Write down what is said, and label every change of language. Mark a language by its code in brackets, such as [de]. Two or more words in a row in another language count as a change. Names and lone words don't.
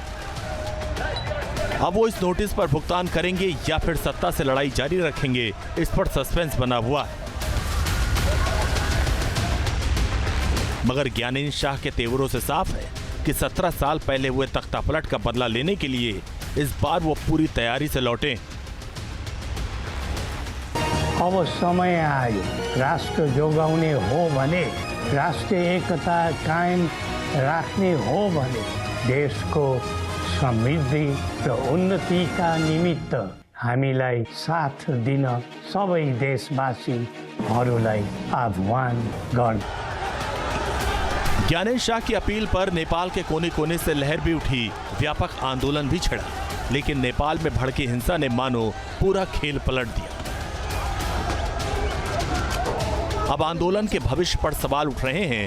[hi] अब वो इस नोटिस पर भुगतान करेंगे या फिर सत्ता से लड़ाई जारी रखेंगे, इस पर सस्पेंस बना हुआ है। मगर ज्ञानेंद्र शाह के तेवरों से साफ है कि 17 साल पहले हुए तख्तापलट का बदला लेने के लिए इस बार वो पूरी तैयारी से लौटे। [ne] अब समय आयो राष्ट्र जोगाउने हो भने, राष्ट्रिय एकता कायम राख्ने हो भने देशको समृद्धि र उन्नतिका निमित्त हामीलाई साथ दिन सबै देशवासीहरूलाई आह्वान गर्न। [hi] ज्ञानेंद्र शाह की अपील पर नेपाल के कोने कोने से लहर भी उठी, व्यापक आंदोलन भी छिड़ा, लेकिन नेपाल में भड़की हिंसा ने मानो पूरा खेल पलट दिया। अब आंदोलन के भविष्य पर सवाल उठ रहे हैं।